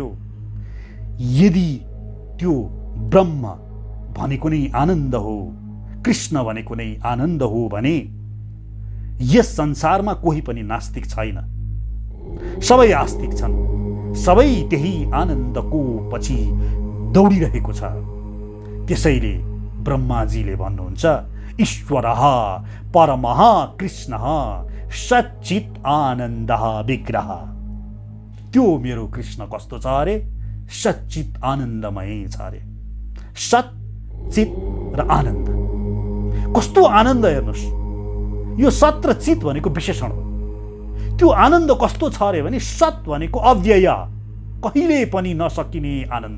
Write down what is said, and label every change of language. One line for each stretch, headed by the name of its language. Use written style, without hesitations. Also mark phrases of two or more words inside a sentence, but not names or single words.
Nepali: यदि त्यो ब्रह्म भनेको नै आनन्द हो, कृष्ण भनेको नै आनन्द हो भने यस संसारमा कोही पनि नास्तिक छैन, सबै आस्तिक छन्। सबै त्यही आनन्दको पछि दौडिरहेको छ। त्यसैले ब्रह्माजीले भन्नुहुन्छ,
Sanskrit: ईश्वरः परमः कृष्णः सच्चित् आनन्दः विग्रह।
Nepali: त्यो मेरो कृष्ण कस्तो छ अरे? सच्चित् आनन्दमय छ अरे। सत्, चित र आनन्द। कस्तो आनन्द हेर्नुहोस्, यो सत् र चित भनेको विशेषण हो। त्यो आनन्द कस्तो छ अरे भने सत् भनेको अव्यय, कहिले पनि नसकिने आनन्द।